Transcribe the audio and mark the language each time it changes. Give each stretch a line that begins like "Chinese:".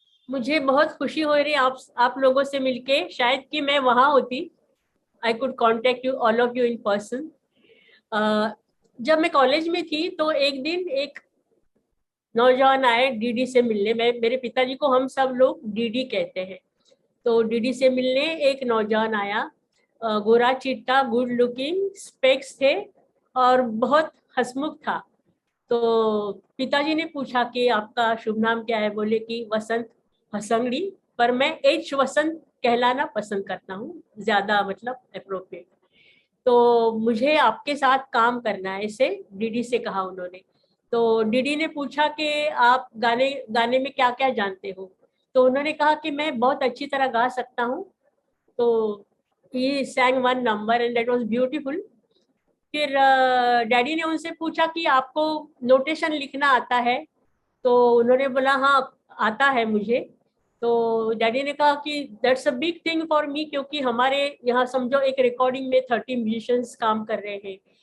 Hindi: मुझे बहुत खुशी हो रही है आप लोगों से मिलके. शायद कि मैं वहाँ होती.
English: I could contact you, all of you in person.
Hindi: जब मैं कॉलेज में थी तो एक दिन एक नौजवान आए डीडी से मिलने. मेरे पिताजी को हम सब लोग डीडी कहते हैं. तो डीडी से मिलने एक नौजवान आया. गोरा चिट्टा, गुड लुकिंग, स्पेक्स थे और बहुत हंसमुख था. तो पिताजी ने पूछा कि आपका शुभ नाम क्या है. बोले कि वसंत हसंगड़ी, पर मैं एच वसंत कहलाना पसंद करता हूँ, ज्यादा मतलब अप्रोप्रिएट. तो मुझे आपके साथ काम करना है, ऐसे डीडी से कहा उन्होंने. तो डीडी ने पूछा कि आप गाने में क्या क्या जानते हो. तो उन्होंने कहा कि मैं बहुत अच्छी तरह गा सकता हूँ.
English: तो he sang one number and that was beautiful.
Hindi: फिर डैडी ने उनसे पूछा कि आपको नोटेशन लिखना आता है. तो उन्होंने बोला हाँ आता है मुझे. तो डैडी ने कहा कि
English: that's a big thing for me,
Hindi: क्योंकि हमारे यहाँ समझो एक रिकॉर्डिंग में 30 म्यूजिशियंस काम कर रहे हैं.